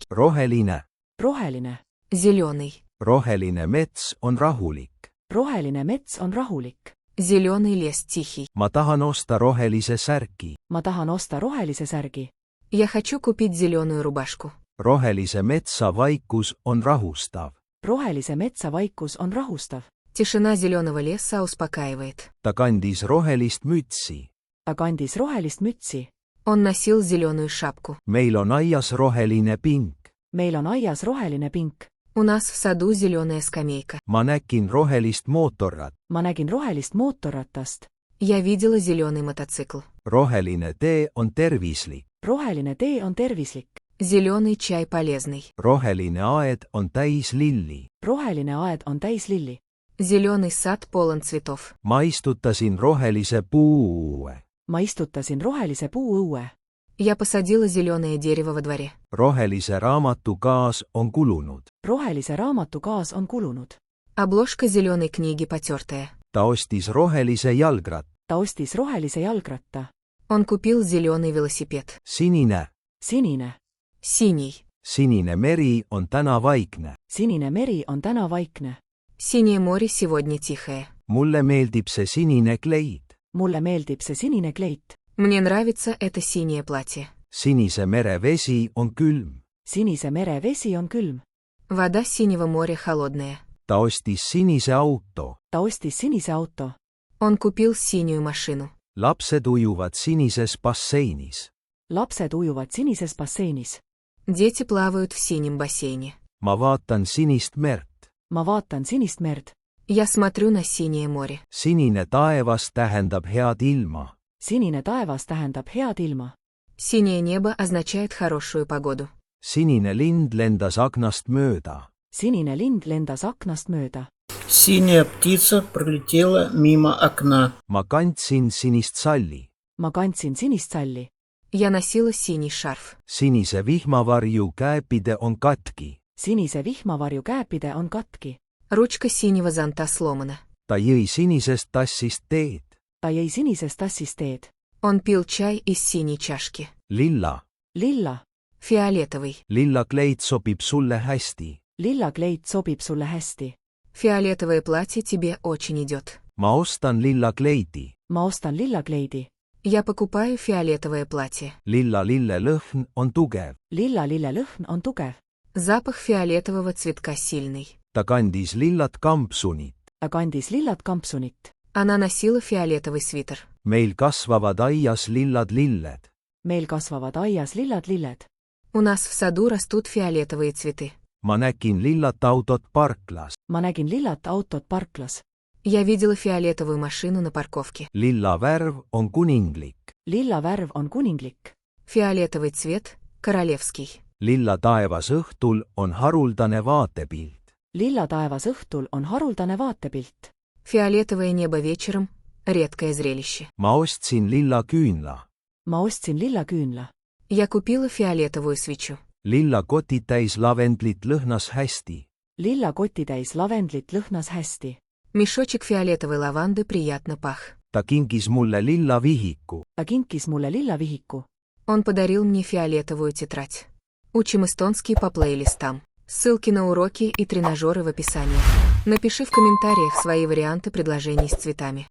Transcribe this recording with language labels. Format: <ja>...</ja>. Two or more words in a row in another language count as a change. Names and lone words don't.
<et>Roheline. Roheline.</et> <ru>Зеленый.</ru> <et>Roheline mets on rahulik. Roheline mets on rahulik.</et> <ru>Зеленый лес тихий.</ru> <et>Ma tahan osta rohelise särgi. Ma tahan osta rohelise särgi.</et> <ru>Я хочу купить зеленую рубашку.</ru> <et>Rohelise metsa vaikus on rahustav. Rohelise metsa vaikus on rahustav.</et> <ru>Тишина зеленого леса успокаивает.</ru> <et>Ta kandis rohelist mütsi. Ta kandis rohelist mütsi.</et> <ru>Он носил зеленую шапку.</ru> <et>Meil on aias roheline pink. Meil on aias roheline pink.</et> <ru>У нас в саду зеленая скамейка.</ru> <et>Ma nägin rohelist mootorrat. Ma nägin rohelist mootorratast.</et> <ru>Я видела зеленый мотоцикл.</ru> <et>Roheline tee on tervislik. Roheline tee on tervislik.</et> <ru>Зеленый чай полезный.</ru> <et>Roheline aed on täis lilli. Roheline aed on täis lilli.</et> <ru>Зеленый сад полон цветов.</ru> <et>Ma istutasin rohelise puu. Ma istutasin rohelise puu õue.</et> <ru>Я посадила зеленое дерево во дворе.</ru> <et>rohelise raamatu gaas on kulunud. rohelise raamatu gaas on kulunud.</et> <ru>Обложка зеленой книги потертая.</ru> <et>ta ostis rohelise jalgratta. ta ostis rohelise jalgratta.</et> <ru>Он купил зеленый велосипед.</ru> <et>sinine. sinine.</et> <ru>Синий.</ru> <et>sinine meri on täna vaikne. sinine meri on täna vaikne.</et> <ru>Синее море сегодня тихое.</ru> <et>mulle meeldib see sinine kleid. mulle meeldib see sinine kleit.</et> <ru>Мне нравится это синее платье.</ru> <et>sinise mere vesi on külm. sinise mere vesi on külm.</et> <ru>Вода синего моря холодная.</ru> <et>ta ostis sinise auto. ta ostis sinise auto.</et> <ru>Он купил синюю машину.</ru> <et>lapsed ujuvad sinises basseinis. lapsed ujuvad sinises basseinis.</et> <ru>Дети плавают в синем бассейне.</ru> <et>ma vaatan sinist merd. ma vaatan sinist merd.</et> <ru>Я смотрю на синее море.</ru> <et>sinine taevas tähendab head ilma. sinine taevas tähendab head ilma.</et> <ru>Синее небо означает хорошую погоду.</ru> <et>sinine lind lendas aknast mööda. sinine lind lendas aknast mööda.</et> <ru>Синяя птица пролетела мимо окна.</ru> <et>ma kandsin sinist salli. ma kandsin sinist salli.</et> <ru>Я носила синий шарф.</ru> <et>sinise vihmavarju käepide on katki. sinise vihmavarju käepide on katki.</et> <ru>Ручка синего зонта сломана.</ru> <et>ta jõi sinisest tassist teed. ta jõi sinisest tassist teed.</et> <ru>Он пил чай из синей чашки.</ru> <et>lilla. lilla.</et> <ru>Фиолетовый.</ru> <et>lilla kleit sobib sulle hästi. lilla kleit sobib sulle hästi.</et> <ru>Фиолетовое платье тебе очень идет.</ru> <et>ma ostan lilla kleidi. ma ostan lilla kleidi.</et> <ru>Я покупаю фиолетовое платье.</ru> <et>lilla lille lõhn on tugev. lilla lille lõhn on tugev.</et> <ru>Запах фиолетового цветка сильный.</ru> <et>ta kandis lillat kampsunit. ta kandis lillat kampsunit.</et> <ru>Она носила фиолетовый свитер.</ru> <et>meil kasvavad aias lillad lilled. meil kasvavad aias lillad lilled.</et> <ru>У нас в саду rastут фиолетовые цветы.</ru> <et>ma nägin lillat autot parklas. ma nägin lillat autot parklas.</et> <ru>Я видела фиолетовую машину на парковке.</ru> <et>lilla värv on kuninglik. lilla värv on kuninglik.</et> <ru>Фиолетовый цвет – королевский.</ru> <et>lilla taevas õhtul on haruldane vaatepilt. lilla taevas õhtul on haruldane vaatepilt.</et> <ru>Фиолетовое небо вечером – редкое зрелище.</ru> <et>ma ostsin lilla küünla. ma ostsin lilla küünla.</et> <ru>Я купила фиолетовую свечу.</ru> <et>lilla kotid täis lavendlit lõhnas hästi. lilla kotitäis lavendlit lõhnas hästi.</et> <ru>Мешочек фиолетовой лаванды приятно пах.</ru> <et>ta kingis mulle lilla vihiku. ta kinkis mulle lilla vihiku.</et> <ru>Он подарил мне фиолетовую тетрадь. Учим эстонский по плейлистам. Ссылки на уроки и тренажеры в описании. Напиши в комментариях свои варианты предложений с цветами.</ru>